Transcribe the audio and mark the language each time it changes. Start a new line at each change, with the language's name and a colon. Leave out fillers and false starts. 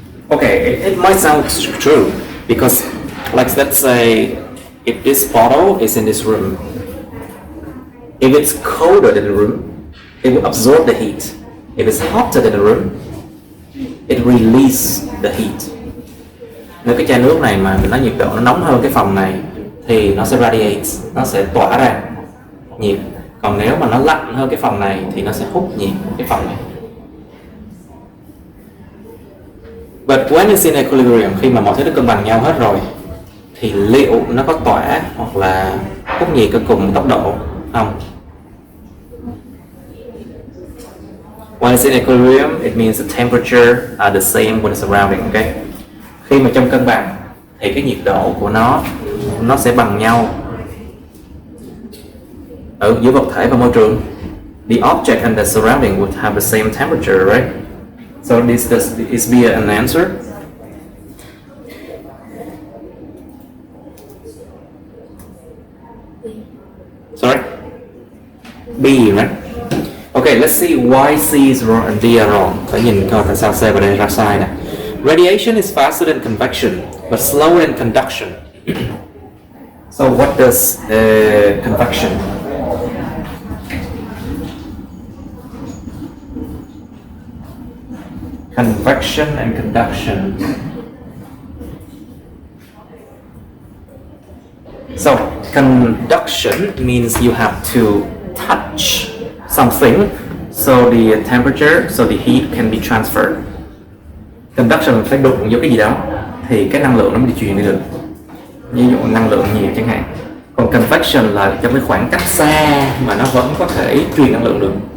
English: Okay, it might sound true because, like, let's say if this bottle is in this room If it's colder than the room, it will absorb the heat. If it's hotter than the room, it release the heat.
Vietnamese: Nếu cái chai nước này mà nó nhiệt độ nó nóng hơn cái phòng này thì nó sẽ radiate, nó sẽ tỏa ra nhiệt. Còn nếu mà nó lạnh hơn cái phòng này thì nó sẽ hút nhiệt cái phòng này.
English: But when it's in equilibrium,
Vietnamese: khi mà mọi thứ nó cân bằng nhau hết rồi thì liệu nó có tỏa hoặc là hút nhiệt ở cùng tốc độ không?
English: When it's in equilibrium, it means the temperature are the same with the surrounding. Okay?
Vietnamese: Khi mà trong cân bằng thì cái nhiệt độ của nó sẽ bằng nhau ở giữa vật thể và môi trường.
English: The object and the surrounding would have the same temperature, right? So this is be an answer. Sorry? B, right? Okay, let's see why C is wrong and D are wrong.
Vietnamese: Phải nhìn coi tại sao C và D ra sai nè.
English: Radiation is faster than convection, but slower than conduction. So what does convection? Convection and conduction. So conduction means you have to touch something so the temperature, so the heat can be transferred.
Vietnamese: Conduction phải đụng vô cái gì đó thì cái năng lượng nó mới đi truyền đi được. Ví dụ năng lượng nhiều chẳng hạn. Còn convection là trong cái khoảng cách xa mà nó vẫn có thể truyền năng lượng được.